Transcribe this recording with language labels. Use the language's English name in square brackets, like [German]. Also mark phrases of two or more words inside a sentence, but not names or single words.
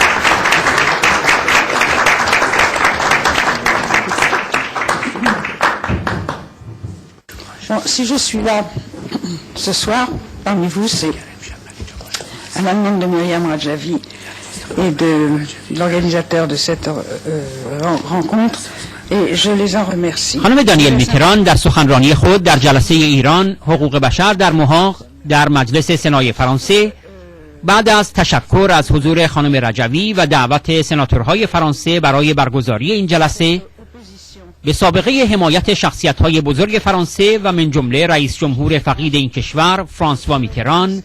[French] Bon, si je suis là ce soir, parmi vous, c'est à la demande de Myriam Rajavi et de l'organisateur de cette rencontre, et je les en remercie. [Persian] خانم دانیل میتران در سخنرانی خود در جلسه ایران حقوق بشر در محاق در مجلس سنای فرانسه بعد از تشکر از حضور خانم رجوی و دعوت سناتورهای فرانسه برای برگزاری این جلسه به سابقه حمایت شخصیت‌های بزرگ فرانسه و من جمله رئیس جمهور فقید این کشور فرانسوا میتران